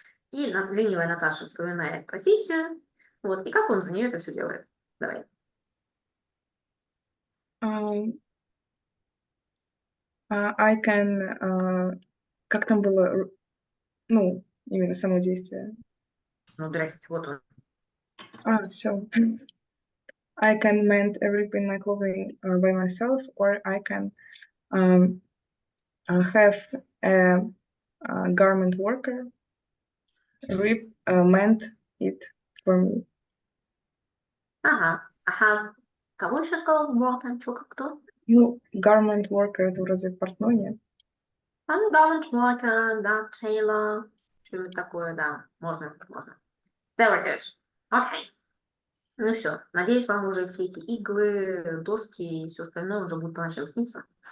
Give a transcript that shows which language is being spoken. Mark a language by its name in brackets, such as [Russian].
[Russian] И ленивая Наташа вспоминает профессию, вот, и как он за нее это все делает. Давай. [English] I can, [Russian] как там было, ну, именно само действие. Ну, здрасте, вот он. Все. [English] I can mend and rip in my clothing by myself, or I can have a garment worker mend it for me. [Russian] Ага. [English] I have... [Russian] Кого еще сказал? Вот, что, как кто? Ну, [English] garment worker [Russian] это вроде портной, нет? [English] Garment worker, [Russian] да, tailor, что-нибудь такое, да, можно. [English] Very good. Окей. [Russian] Ну все, надеюсь, вам уже все эти иглы, доски и все остальное уже будут по ночам сниться.